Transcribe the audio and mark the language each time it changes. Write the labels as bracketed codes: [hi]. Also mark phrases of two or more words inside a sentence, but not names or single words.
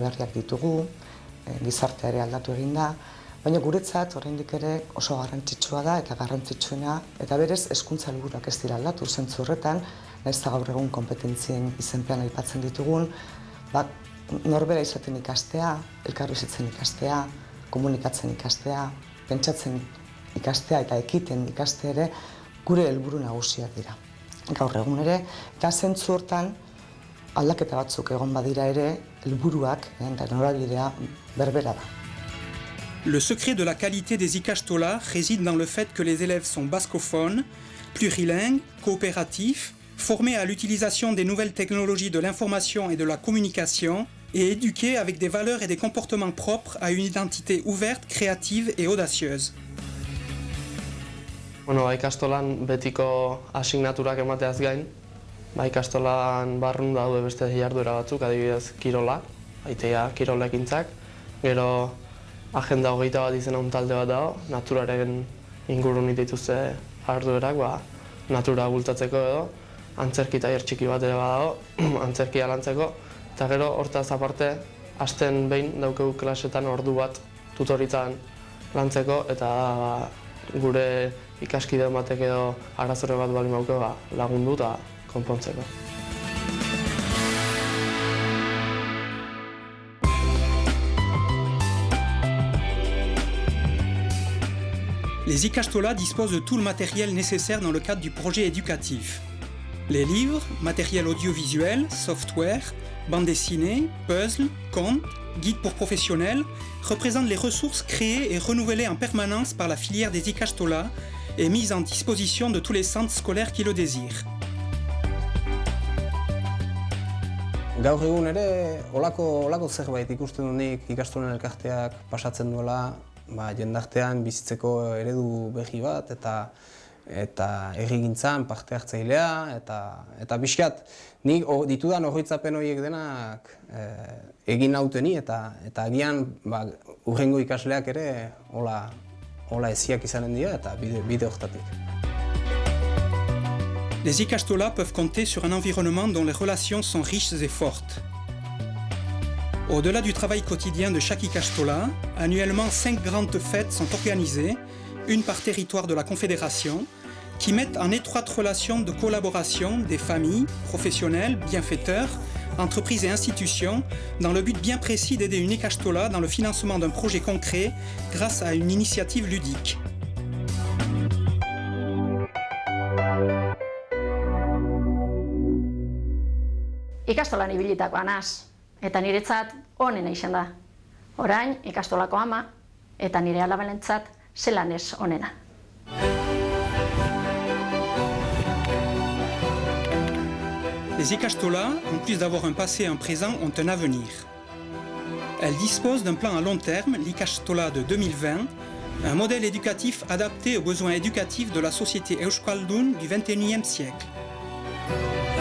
[eu] berriak ditugu, gizartea ere aldatu egin da, baina guretzat oraindik ere oso garrantzitsua da eta garrantzitsuena, eta berez hezkuntza helburuak ez dira aldatu zentzu horretan, nahiz eta gaur egun konpetentzien izenpean aipatzen ditugun, norbera izaten ikastea, elkarbizitzen ikastea, komunikatzen ikastea, pentsatzen ikastea eta ekiten ikastea ere gure helburu nagusiak dira. Gaur egun ere, eta zentzu hortan aldaketa batzuk egon badira ere, helburuak eta norabidea berbera da. [fr] Le secret de la qualité des Ikastola réside dans le fait que les élèves sont bascophones, plurilingues, coopératifs, formés à l'utilisation des nouvelles technologies de l'information et de la communication et éduqués avec des valeurs et des comportements propres à une identité ouverte, créative et audacieuse. [eu] Ikastolan betiko asignaturak emateaz gain, ikastolan barrun daude beste jarduera batzuk, adibidez kirola, aitea kirolekintzak, gero agenda 21 izena un talde bat dago, naturaren ingurun dituzte jarduerak, natura bultatzeko edo, antzerki tailer txiki bat ere badago, antzerkia lantzeko, eta gero hortaz aparte, asten behin daukegu klasetan ordu bat tutoritzan lantzeko, eta gure ikaskide batek edo arazore bat bali mauke lagundu eta konpontzeko. [fr] Les Ikastola disposent de tout le matériel nécessaire dans le cadre du projet éducatif. Les livres, matériel audiovisuel, software, bandes dessinées, puzzles, contes, guides pour professionnels représentent les ressources créées et renouvelées en permanence par la filière des Ikastola et mises en disposition de tous les centres scolaires qui le désirent. [eu] Gaur egun ere, olako zerbait ikusten dunik Ikastolen Elkarteak pasatzen duela, jendartean bizitzeko eredu berri bat eta herrigintzan parte hartzailea eta pixkat nik ditudan oroitzapen horiek denak egin nauteni eta agian hurrengo ikasleak ere hola eziak izanen dira eta bide hortatik. [fr] Les Ikastola peuvent compter sur un environnement dont les relations sont riches et fortes. Au-delà du travail quotidien de chaque Ikastola, annuellement 5 grandes fêtes sont organisées, une par territoire de la Confédération, qui mettent en étroite relation de collaboration des familles, professionnels, bienfaiteurs, entreprises et institutions, dans le but bien précis d'aider une ikastola dans le financement d'un projet concret grâce à une initiative ludique. [eu] Ikastolan ibilitakoa naz, eta niretzat onena izan da. Orain ikastolako ama eta nire alabalentzat zelan ez onena. [fr] Les ikastolas, en plus d'avoir un passé et un présent, ont un avenir. Elles disposent d'un plan à long terme, l'Ikastola de 2020, un modèle éducatif adapté aux besoins éducatifs de la société euskaldun du XXIe siècle.